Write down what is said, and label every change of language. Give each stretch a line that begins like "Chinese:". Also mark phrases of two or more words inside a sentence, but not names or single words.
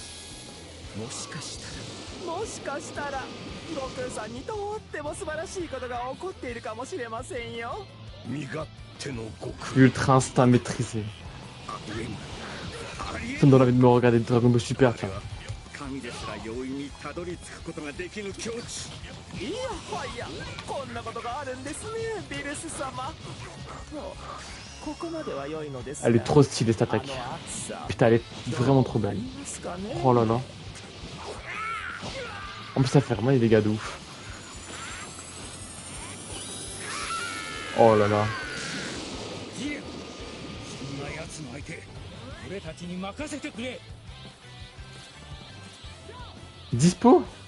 French: Ultra instinct maîtrisé. Ça me donne envie de me regarder Dragon Ball Super, tiens.
Japanese: 神ですら容易にたどり着くことができぬ境地。いやはや、こんなことがあるんですね、ビルス様。ここまでは良いのですが。
French: Elle est trop stylée cette attaque. Putain, elle est vraiment trop belle. Oh là là. En plus, ça fait vraiment des dégâts de ouf. Oh là là. Dispo.